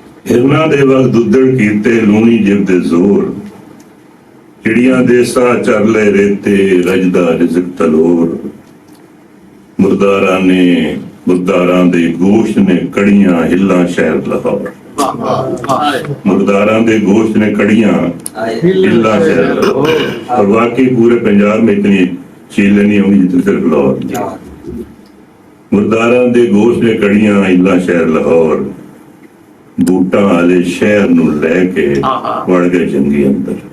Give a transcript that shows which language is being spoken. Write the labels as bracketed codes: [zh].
[pa] ہرنا دے وگ ددڑ کیتے لونی جیو دے زور. چڑیاں دیسا چرلے ریتے رجدہ رزق تلور. مرداراں دے گوشت نے کڑیاں ہلاں شہر لاہور. مرداراں دے گوشت نے کڑیاں ہلاں شہر لاہور. [ur] اور واقعی پورے پنجاب میں اتنی چیلیں نہیں ہوں گی جتنی صرف لاہور. [pa] مرداراں دے گوشت نے کڑیاں ہلاں شہر لاہور. بوٹاں والے شہر نو لے کے وڑ گئے جنگی اندر.